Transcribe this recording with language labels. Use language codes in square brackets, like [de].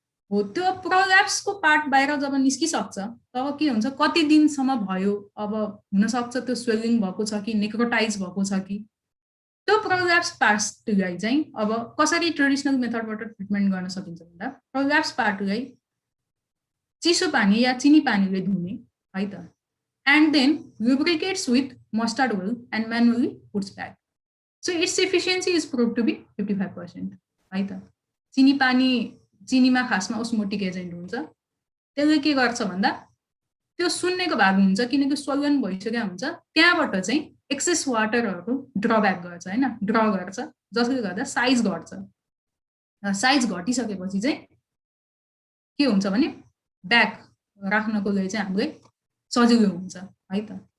[ne] हो त्यो प्रोल्याप्सको पार्ट बाहिर जब निस्किसक्छ तब के हुन्छ, कति दिनसम्म भयो, अब हुनसक्छ त्यो स्वेलिङ भएको छ कि नेक्रोटाइज भएको छ कि, त्यो प्रोल्याप्स पार्टलाई चाहिँ अब कसरी ट्रेडिसनल मेथडबाट ट्रिटमेन्ट गर्न सकिन्छ भन्दा प्रोल्याप्स पार्टलाई चिसो पानी या चिनी पानीले धुने है त, [en] And then lubricates with mustard oil and manually puts back. So its efficiency is proved to be 55% है त। [ne] चिनीमा खासमा ओस्मोटिक एजेन्ट हुन्छ, त्यसले के गर्छ भन्दा त्यो सुन्नेको भाग हुन्छ, किनकि स्वलन भइसकेको हुन्छ, त्यहाँबाट चाहिँ एक्सेस वाटरहरू ड्रब्याक गर्छ हैन, ड्र गर्छ, जसले गर्दा साइज घट्छ। साइज घटिसकेपछि चाहिँ के हुन्छ भने ब्याक राख्नको लागि चाहिँ हामीलाई सजिलो हुन्छ है त।